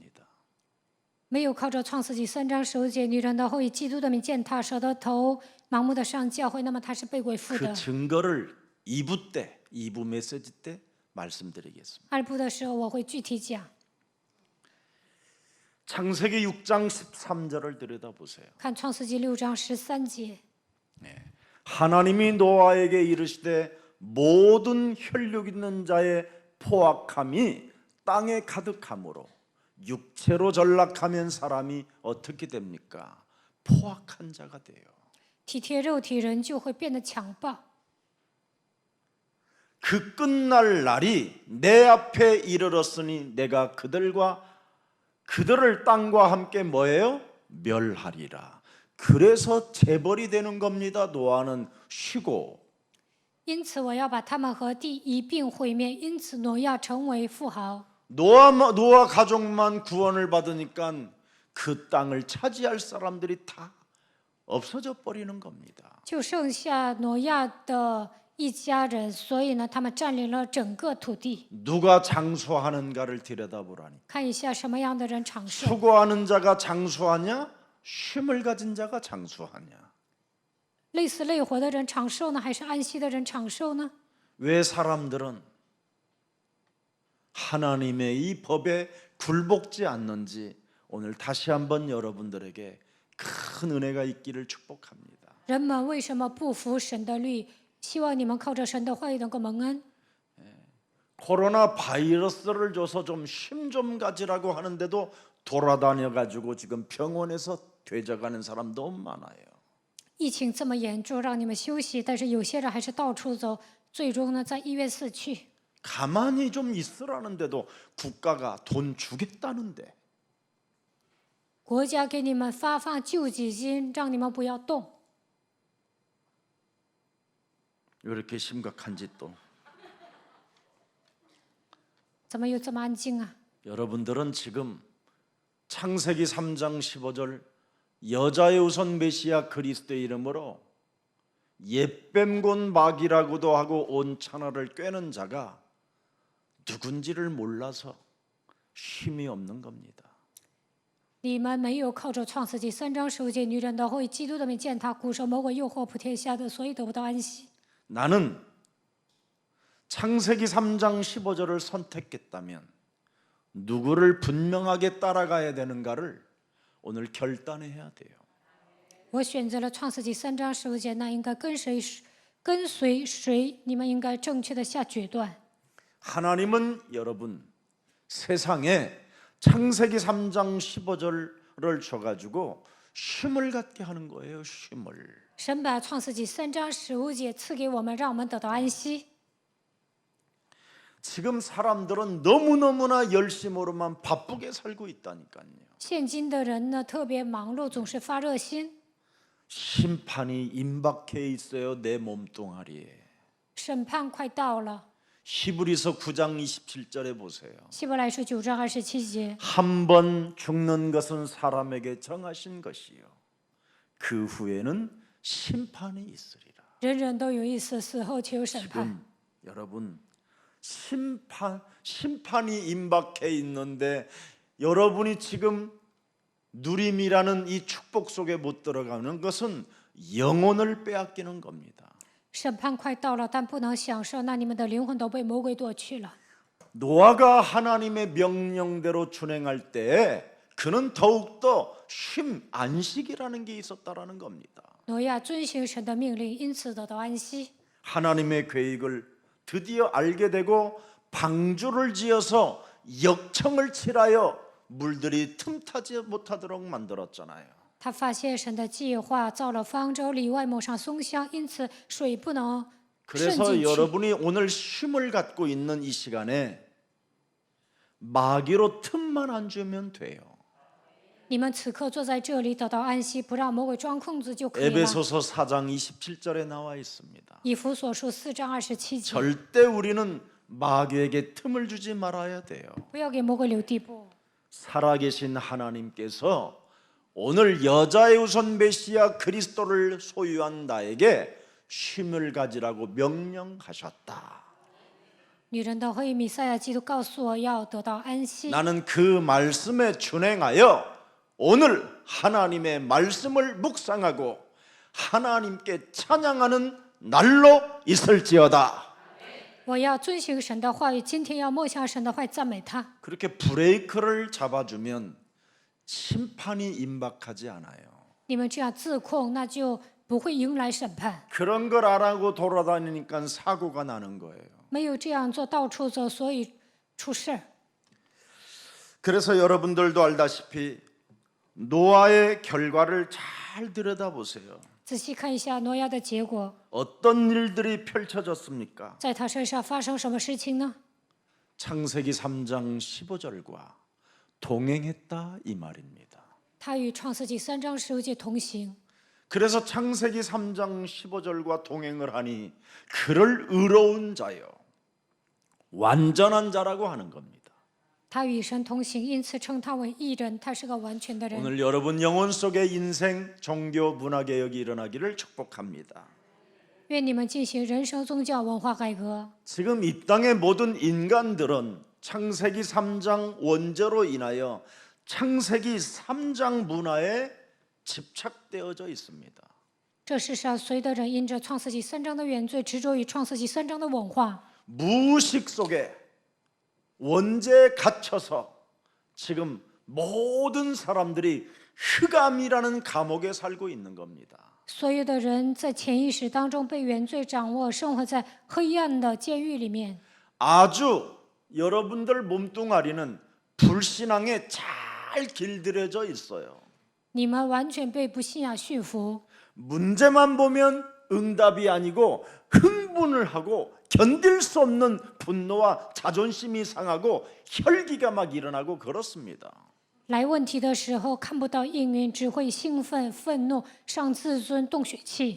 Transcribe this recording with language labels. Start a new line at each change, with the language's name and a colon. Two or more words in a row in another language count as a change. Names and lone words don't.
Chinese: 没有靠着创世纪3章15节女人的后裔基督的名践踏蛇的头，盲目的上教会，那么他是被鬼附
Korean: 그
Chinese: 的。
Korean: 증거를 2부 메시지 때 말씀드리겠습니다.
Chinese: 二部的时候我会具体讲。
Korean: 창세기 6장 13절을 들여다보세요.
Chinese: 看创世纪6章13节，
Korean: 하나님이 노아에게 이르시되 모든 혈육 있는 자의 포악함이 땅에 가득하므로 육체로 전락하면 사람이 어떻게 됩니까? 포악한 자가 돼요.
Chinese: 体贴肉体人就会变得强暴。
Korean: 그 끝날 날이 내 앞에 이르렀으니 내가 그들을 땅과 함께 뭐예요? 멸하리라. 그래서 재벌이 되는 겁니다. 노아는 쉬고.
Chinese: 因此我要把他们和地一并毁灭。因此挪亚成为富豪。
Korean: 노아 가족만 구원을 받으니까 그 땅을 차지할 사람들이 다 없어져 버리는 겁니다.
Chinese: 就剩下挪亚的一家人，所以呢，他们占领了整个土地。
Korean: 누가 장수하는가를 들여다보라니.
Chinese: 看一下什么样的人长寿？
Korean: 수고하는 자가 장수하냐? 쉼을 가진 자가 장수하냐?
Chinese: 累死累活的人长寿呢，还是安息的人长寿呢？
Korean: 왜 사람들은 하나님의 이 법에 굴복지 않는지 오늘 다시 한번 여러분들에게 큰 은혜가 있기를 축복합니다.
Chinese: 人们为什么不服神的律？希望你们靠着神的话语能够蒙恩。
Korean: 코로나 바이러스를 줘서 좀 쉼 좀 가지라고 하는데도 돌아다녀 가지고 지금 병원에서 되져가는 사람 너무 많아요.
Chinese: 疫情这么严重，让你们休息，但是有些人还是到处走，最终呢，在医院死去。
Korean: 가만히 좀 있으라는데도 국가가 돈 주겠다는데
Chinese: 国家给你们发放救济金，让你们不要动。
Korean: 왜 이렇게 심각한지 또
Chinese: 怎么又这么安静啊？
Korean: 여러분들은 지금 창세기 3장 15절 여자의 우선 메시아 그리스도의 이름으로 옛뱀곤 마귀라고도 하고 온 천하를 꿰는 자가 누군지를 몰라서 쉼이 없는 겁니다.
Chinese: 你们没有靠着创世纪3章15节女人的后裔基督的名践踏古蛇魔鬼诱惑普天下的，所以得不到安息。
Korean: 나는 창세기 3장 15절을 선택했다면 누구를 분명하게 따라가야 되는가를 오늘 결단해야 돼요.
Chinese: 我选择了创世纪3章15节，那应该跟随谁？你们应该正确的下决断。
Korean: 하나님은 여러분 세상에 창세기 3장 15절을 줘가지고 쉼을 갖게 하는 거예요. 쉼을.
Chinese: 神把创世纪3章15节赐给我们，让我们得到安息。
Korean: 지금 사람들은 너무너무나 열심으로만 바쁘게 살고 있다니까요.
Chinese: 现今的人呢，特别忙碌，总是发热心。
Korean: 심판이 임박해 있어요. 내 몸뚱아리에.
Chinese: 审判快到了。
Korean: 히브리서 9장 27절에 보세요.
Chinese: 希伯来书9章27节，
Korean: 한 번 죽는 것은 사람에게 정하신 것이요. 그 후에는 심판이 있으리라.
Chinese: 人人都有一死，死后却有审判。
Korean: 지금 여러분 심판이 임박해 있는데 여러분이 지금 누림이라는 이 축복 속에 못 들어가는 것은 영혼을 빼앗기는 겁니다.
Chinese: 审判快到了，但不能享受，那你们的灵魂都被魔鬼夺去了。
Korean: 노아가 하나님의 명령대로 준행할 때 그는 더욱더 쉼 안식이라는 게 있었다라는 겁니다.
Chinese: 挪亚遵行神的命令，因此得到安息。
Korean: 하나님의 계획을 드디어 알게 되고 방주를 지어서 역청을 칠하여 물들이 틈타지 못하도록 만들었잖아요.
Chinese: 他发现神的计划，造了方舟，里外抹上松香，因此水不能渗
Korean: 그래서
Chinese: 进去。
Korean: 여러분이 오늘 쉼을 갖고 있는 이 시간에 마귀로 틈만 안 주면 돼요.
Chinese: 你们此刻坐在这里得到安息，不让魔鬼钻空子就可以了。
Korean: 에베소서 4장 27절에 나와 있습니다.
Chinese: 以弗所书4章27节，
Korean: 절대 우리는 마귀에게 틈을 주지 말아야 돼요.
Chinese: 不要给魔鬼留地步。
Korean: 살아계신 하나님께서 오늘 여자의 우선 메시아 그리스도를 소유한 나에게 쉼을 가지라고 명령하셨다.
Chinese: 女人的后裔弥赛亚基督告诉我要得到安息。
Korean: 나는 그 말씀에 준행하여 오늘 하나님의 말씀을 묵상하고 하나님께 찬양하는 날로 있을지어다.
Chinese: 我要遵行神的话语，今天要默想神的话语，赞美他。
Korean: 그렇게 브레이크를 잡아주면 심판이 임박하지 않아요.
Chinese: 你们这样自控，那就不会迎来审判。
Korean: 그런 걸 안 하고 돌아다니니까 사고가 나는 거예요.
Chinese: 没有这样做，到处走，所以出事儿。
Korean: 그래서 여러분들도 알다시피 노아의 결과를 잘 들여다보세요.
Chinese: 仔细看一下挪亚的结果，
Korean: 어떤 일들이 펼쳐졌습니까?
Chinese: 在他身上发生什么事情呢？
Korean: 창세기 3장 15절과 동행했다 이 말입니다.
Chinese: 他与创世纪3章15节同行。
Korean: 그래서 창세기 3장 15절과 동행을 하니 그를 의로운 자요 완전한 자라고 하는 겁니다.
Chinese: 他与神同行，因此称他为义人。他是个完全的人。
Korean: 오늘 여러분 영혼 속의 인생 종교 문화 개혁이 일어나기를 축복합니다.
Chinese: 愿你们进行人生宗教文化改革。
Korean: 지금 이 땅의 모든 인간들은 창세기 3장 원죄로 인하여 창세기 3장 문화에 집착되어져 있습니다.
Chinese: 这世上所有的人因着创世纪3章的原罪，执着于创世纪3章的文化，
Korean: 무의식 속에 원죄에 갇혀서 지금 모든 사람들이 흑암이라는 감옥에 살고 있는 겁니다.
Chinese: 所有的人在潜意识当中被原罪掌握，生活在黑暗的监狱里面。
Korean: 아주 여러분들 몸뚱아리는 불신앙에 잘 길들여져 있어요.
Chinese: 你们完全被不信仰驯服，
Korean: 문제만 보면 응답이 아니고 흥분을 하고 견딜 수 없는 분노와 자존심이 상하고 혈기가 막 일어나고 그렇습니다.
Chinese: 来问题的时候看不到应允，只会兴奋、愤怒、伤自尊、动血气。